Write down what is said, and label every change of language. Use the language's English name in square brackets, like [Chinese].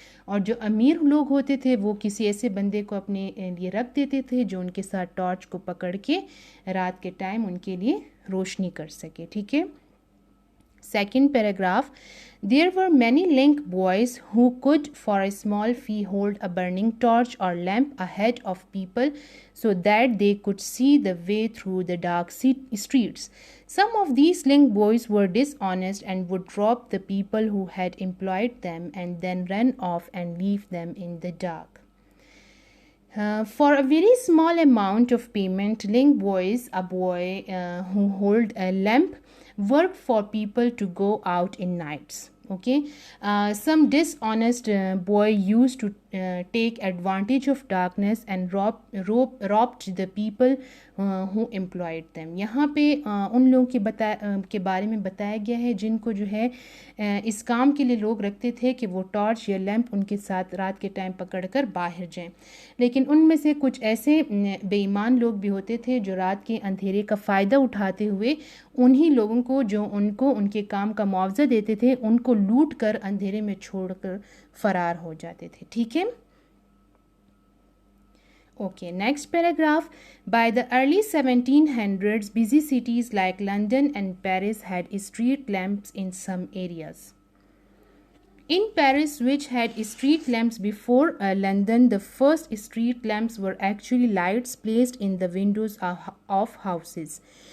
[Hindi] और जो अमीर लोग होते थे वो किसी ऐसे बंदे को अपने लिए रख देते थे जो उनके साथ टॉर्च को पकड़ के रात के टाइम उनके लिए रोशनी कर सके. ठीक है, [English] second paragraph, there were many link boys who could for a small fee hold a burning torch or lamp ahead of people so that they could see the way through the dark streets. Some of these link boys were dishonest and would rob the people who had employed them and then run off and leave them in the dark. For a very small amount of payment, link boys, a boy who hold a lamp, worked for people to go out in nights. Okay, some dishonest boy used to take advantage of darkness and robbed the people who employed them. [Hindi] यहाँ पे उन लोगों के बारे में बताया गया है जिनको जो है इस काम के लिए लोग रखते थे कि वो टॉर्च या लैंप उनके साथ रात के टाइम पकड़कर बाहर जाएं. लेकिन उनमें से कुछ ऐसे बेईमान लोग भी होते थे जो रात के अंधेरे का फ़ायदा उठाते हुए उन्हीं लोगों को जो उनको उनके काम का मुआवजा देते थे उनको लूट कर अंधेरे में छोड़कर फरार हो जाते थे. ठीक है, [English] Okay, next paragraph. By the early 1700s, busy cities like London and Paris had street lamps in some areas. In Paris, which had street lamps before London, the first street lamps were actually lights placed in the windows of houses.